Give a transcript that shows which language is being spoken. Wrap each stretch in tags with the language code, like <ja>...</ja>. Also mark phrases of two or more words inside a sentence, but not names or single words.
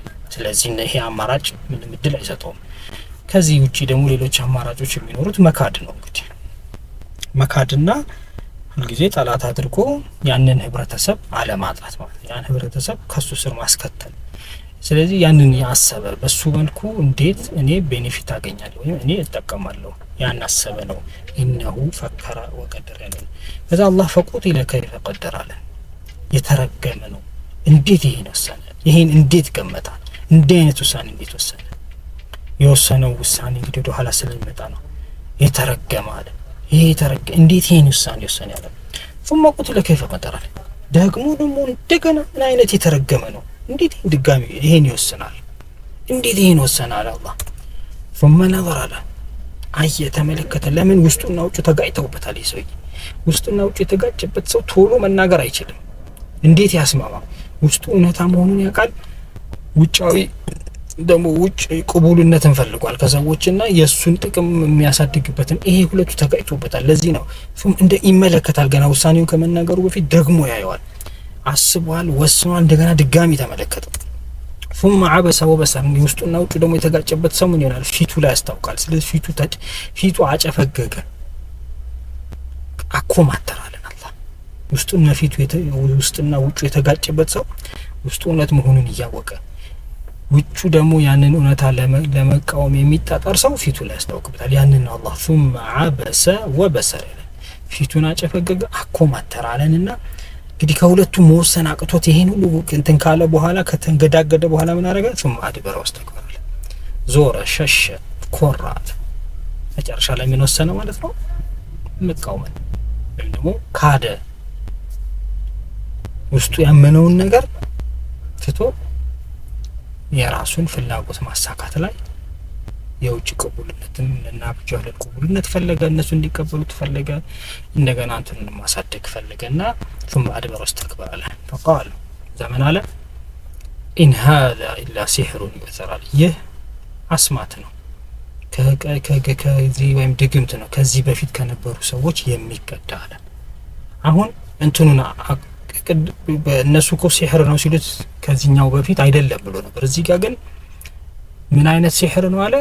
<am>ስለዚህ ይሄ አማራጭ ምንም እድል አይሰጠውም። ከዚህ ውጪ ደግሞ ሌሎች አማራጮች የሚኖሩት መካድ ነው። እንግዲህ መካድና ሁልጊዜ ጠላት አድርጎ ያንን ህብረተሰብ አለማጣት ማለት ያን ህብረተሰብ ከሱ ስር ማስከተል። ስለዚህ ያንን ያሰበ በሱ መልኩ እንዴት እኔ ቤኔፊት አገኛለሁ ወይም እኔ እጠቀማለሁ ያን አሰበ ነው።</am> <ar>إنه فكر وقدر</ar> <am>ያለ ከዛ አላህ</am> <ar>فقتل كيف قدر</ar> <am>አለ። የተረገመ ነው። እንዴት ይሄን ወሰነ? ይሄን እንዴት ገመታ? እንዲህ አይነት ውሳኔ እንዴት ወሰነ? የወሰነው ውሳኔ እንግዲህ ወደ ኋላ ስለሚመጣ ነው የተረገመ አለ። ይሄ እንዴት ይሄን ውሳኔ ወሰነ ያለ</am> <ar>ثم قتل كيف قدر</ar> <am>አለ። ደግሞ እንደገና ምን አይነት የተረገመ ነው? እንዴት ድጋሚ ይሄን ይወስናል? እንዴት ይሄን ወሰናል አላህ?</am> <ar>ثم نظر</ar> <am>አለ። አየ ተመለከተ። ለምን ውስጡና ውጭ ተጋጭተውበታል። ይሄ ሰውዬ ውስጡና ውጭ የተጋጨበት ሰው ቶሎ መናገር አይችልም። እንዴት ያስማማ? ውስጡ እውነታ መሆኑን ያውቃል። ውጫዊ ደግሞ ውጭ ቅቡልነትን ፈልጓል ከሰዎችና የሱን ጥቅም የሚያሳድግበትን ይሄ ሁለቱ ተጋጭቶበታል። ለዚህ ነው እንደ ይመለከታል። ገና ውሳኔውን ከመናገሩ በፊት ደግሞ ያየዋል። አስቧል፣ ወስኗል። እንደገና ድጋሚ ተመለከተ።</am> <ar>ثم عبس وبصر</ar> <am>ውስጡና ውጭ ደግሞ የተጋጨበት ሰው ምን ይሆናል? ፊቱ ላይ ያስታውቃል። ስለዚህ ፊቱ አጨፈገገ፣ አኮማተራለን አላህ። ውስጡና ውጭ የተጋጨበት ሰው ውስጡ እውነት መሆኑን እያወቀ ውጩ ደግሞ ያንን እውነታ ለመቃወም የሚጣጣር ሰው ፊቱ ላይ ያስታውቅበታል። ያንን አላህ</am> <ar>ثم عبس وبصر</ar> <am>ፊቱን አጨፈገገ፣ አኮማተራለንና እንግዲህ ከሁለቱ መወሰን አቅቶት ይሄን ሁሉ እንትን ካለ በኋላ ከተንገዳገደ በኋላ ምን አደረገ?</am> <ar>ثم أدبر واستكبر</ar> <am>ዞረ፣ ሸሸ፣ ኮራ። መጨረሻ ላይ ምን ወሰነ ማለት ነው? መቃወም ወይም ደግሞ ካደ። ውስጡ ያመነውን ነገር ትቶ የራሱን ፍላጎት ማሳካት ላይ የውጭ ቅቡልነትን እና ብቻውን ቅቡልነት ፈለገ። እነሱ እንዲቀበሉት ፈለገ። እንደገና አንተን ማሳደግ ፈለገና</am> <ar>ثم أدبر واستكبر</ar> <am>አለ። فقال ዘመን አለ</am> <ar>إن هذا إلا سحر يؤثر</ar> <am>ይህ አስማት ነው፣ ከዚህ ወይም ድግምት ነው፣ ከዚህ በፊት ከነበሩ ሰዎች የሚቀዳ አለ። አሁን እንትኑና በእነሱ እኮ ሲህር ነው ሲሉት ከዚህኛው በፊት አይደለም ብሎ ነበር። እዚህ ጋር ግን ምን አይነት ሲህር ነው አለ?</am>